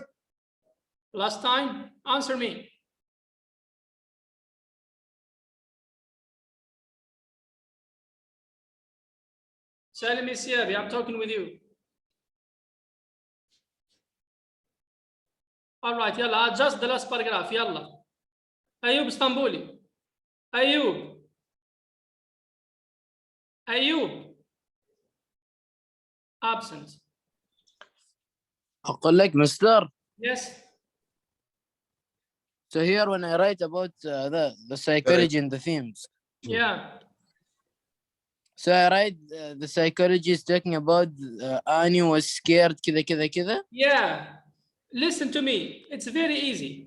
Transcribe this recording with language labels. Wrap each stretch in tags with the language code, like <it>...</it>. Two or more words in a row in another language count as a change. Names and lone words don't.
<en>Last time? Answer me. Salim Siabi, I'm talking with you. All right, yalla, adjust the last paragraph, yalla. Ayub Istanbuli. Ayub. Ayub. Absent.</en> <ar>أقول لك,</ar> <en>Mr. Yes. So here when I write about the psychology and the themes, Yeah. so I write the psychology is talking about Annie was scared</en> <ar>كذا كذا كذا.</ar> <en>Yeah. Listen to me. It's very easy.</en>